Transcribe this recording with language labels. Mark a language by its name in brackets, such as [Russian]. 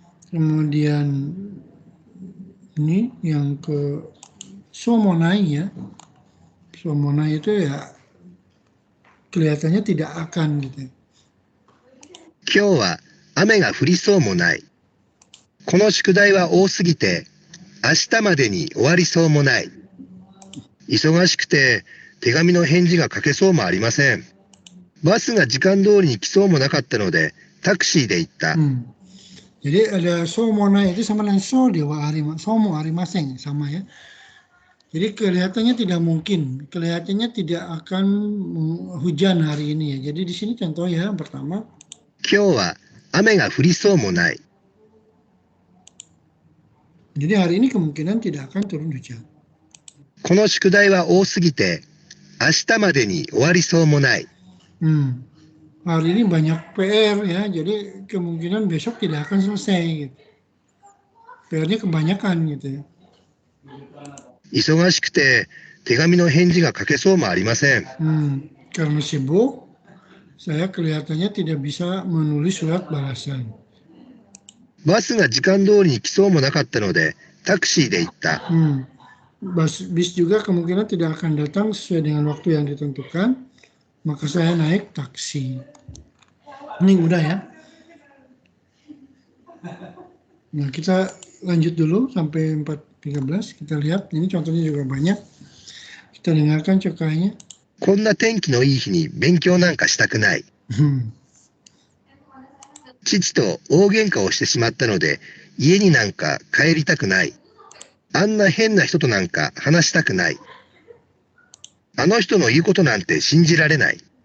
[Indonesian] Kemudian ini yang ke somonai ya. Somonai itu ya kelihatannya tidak akan gitu. [Japanese] 今日は雨が降りそうもない。この宿題は多すぎて、明日までに終わりそうもない。忙しくて手紙の返事が書けそうもありません。バスが時間通りに来そうもなかったので、タクシーで行った。 [Indonesian] Jadi ada somonai itu sama dengan [Japanese] so dewa arima, somo arimaseng [Indonesian] sama ya. Jadi kelihatannya tidak mungkin, kelihatannya tidak akan hujan hari ini ya. Jadi di sini contoh ya pertama. [Japanese] 今日は雨が降りそうもない。 [Indonesian] Jadi hari ini kemungkinan tidak akan turun hujan. [Japanese] この宿題は多すぎて、明日までに終わりそうもない。 [Indonesian] Hari ini banyak PR ya, jadi kemungkinan besok tidak akan selesai. Gitu. PR-nya kebanyakan gitu ya. [Japanese] 忙しくて手紙の返事が書けそうもありません。 [Indonesian] Karena sibuk, saya kelihatannya tidak bisa menulis surat balasan. [Japanese] バスが時間通りに来そうもなかったので、タクシーで行った。 [Indonesian] Bis juga kemungkinan tidak akan datang sesuai dengan waktu yang ditentukan, maka saya naik taksi. Ini mudah ya. Nah, kita lanjut dulu sampai 4.13. Kita lihat, ini contohnya juga banyak. Kita dengarkan cukainya. [Japanese] こんな天気のいい日に勉強なんかしたくない。父と大喧嘩をしてしまったので、家になんか帰りたくない。あんな変な人となんか話したくない。あの人の言うことなんて信じられない。